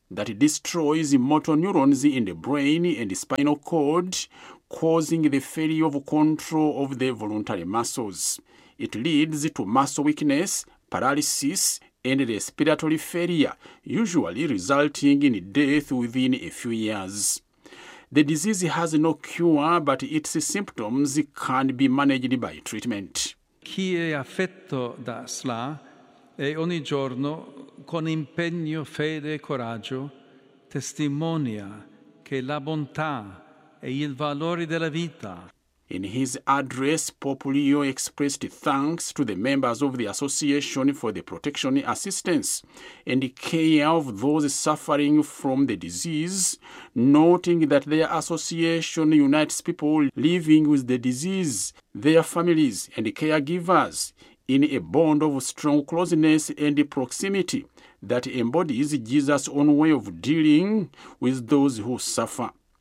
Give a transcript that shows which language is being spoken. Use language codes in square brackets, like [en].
[en] that destroys motor neurons in the brain and spinal cord, causing the failure of control of the voluntary muscles. It leads to muscle weakness, paralysis, and respiratory failure, usually resulting in death within a few years. The disease has no cure, but its symptoms can be managed by treatment. [it] Chi è affetto da SLA e ogni giorno con impegno, fede e coraggio testimonia che la bontà e il valore della vita. [en] In his address, Pope Leo expressed thanks to the members of the association for the protection, assistance, and care of those suffering from the disease, noting that their association unites people living with the disease, their families and caregivers, in a bond of strong closeness and proximity that embodies Jesus' own way of dealing with those who suffer.